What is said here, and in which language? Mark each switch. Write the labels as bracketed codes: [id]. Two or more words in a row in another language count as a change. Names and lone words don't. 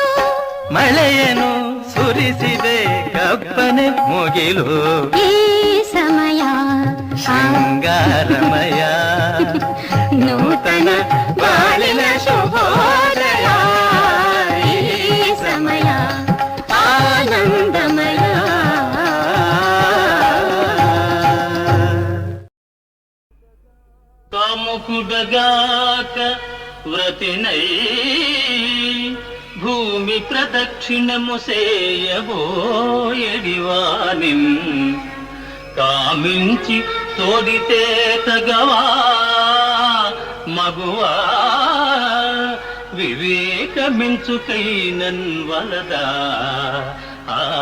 [kn] ಮಳೆಯನ್ನು ಸುರಿಸಿದೆ ಕಪ್ಪನೆ ಮುಗಿಲು ಈ ಸಮಯ ಶೃಂಗಾರಮಯ ನೂತನ ಬಾಳಿನ ಶುಭೋದಯ ಈ ಸಮಯ ಆನಂದಮಯ [te] కాముకుడగాక వ్రతినై భూమి ప్రదక్షిణము సేయబోయడివానిం కామించి తోడితే తగవా మగువా వివేకమించుకైనన్ వలదా ఆ